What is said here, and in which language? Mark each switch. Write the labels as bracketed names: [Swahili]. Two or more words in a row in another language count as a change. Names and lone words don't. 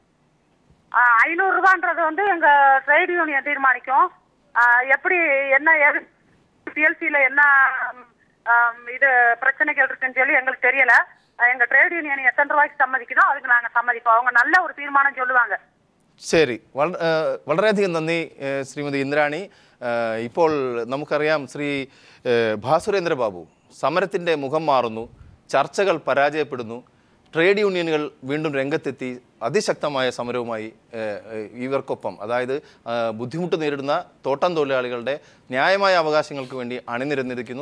[Tamil] 500 ரூபான்றது எங்க [English] trade union [Tamil] தீர்மானிக்கும். எப்படி என்ன PLCல என்ன இது பிரச்சனைகள் இருக்குன்னு சொல்லி எங்களுக்கு தெரியல. எங்க [English] trade union [Tamil] எத்தனை ரூபாய்க்கு சம்மதிக்கணும் அதுக்கு நாங்க சம்மதிப்போம். அவங்க நல்ல ஒரு தீர்மானம் சொல்லுவாங்க. [Malayalam] ശരി, വളരെയധികം നന്ദി ശ്രീമതി ഇന്ദ്രാണി. ഇപ്പോൾ നമുക്കറിയാം ശ്രീ ഭാസുരേന്ദ്ര ബാബു, സമരത്തിൻ്റെ മുഖം മാറുന്നു, ചർച്ചകൾ പരാജയപ്പെടുന്നു, [English] trade unions [Malayalam] വീണ്ടും രംഗത്തെത്തി അതിശക്തമായ സമരവുമായി ഇവർക്കൊപ്പം, അതായത് ബുദ്ധിമുട്ട് നേരിടുന്ന തോട്ടം തൊഴിലാളികളുടെ ന്യായമായ അവകാശങ്ങൾക്ക് വേണ്ടി അണിനിരന്നിരിക്കുന്നു.